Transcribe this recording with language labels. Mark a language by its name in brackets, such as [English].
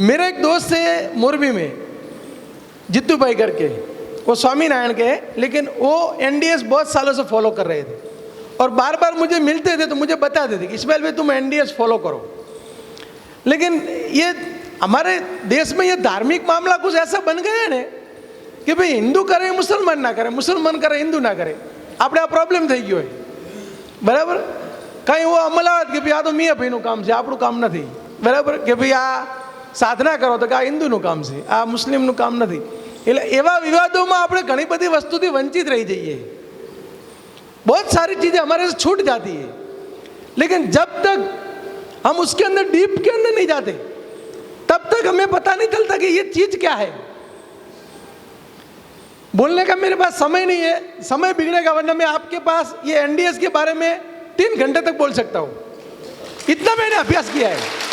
[Hindi] मेरा एक दोस्त है मोरबी में, जित्तू भाई करके, वो स्वामीनारायण के हैं, लेकिन वो एनडीएस बहुत सालों से फॉलो कर रहे थे और बार बार मुझे मिलते थे तो मुझे बताते थे कि इस्माइल भाई तुम एनडीएस फॉलो करो। लेकिन ये हमारे देश में ये धार्मिक मामला कुछ ऐसा बन गया है ना कि भाई हिंदू करे मुसलमान ना करे, मुसलमान करे हिंदू ना करे, [Gujarati] આપણે આ પ્રોબ્લેમ થઈ ગયો હોય। બરાબર, કઈ એવો અમલાવત કે ભાઈ આ તો મિયા ભાઈનું કામ છે, આપણું કામ નથી। બરાબર, કે ભાઈ આ સાધના કરો તો કે આ હિન્દુનું કામ છે, આ મુસ્લિમનું કામ નથી। એટલે એવા વિવાદોમાં આપણે ઘણી બધી વસ્તુથી વંચિત રહી જઈએ। [Hindi] बहुत सारी चीज़ें हमारे से छूट जाती है, लेकिन जब तक हम उसके अंदर डीप के अंदर नहीं जाते तब तक हमें पता नहीं चलता कि ये चीज़ क्या है। बोलने का मेरे पास समय नहीं है, समय बिगड़ेगा, वरना मैं आपके पास ये एनडीएस के बारे में 3 घंटे तक बोल सकता हूँ, इतना मैंने अभ्यास किया है।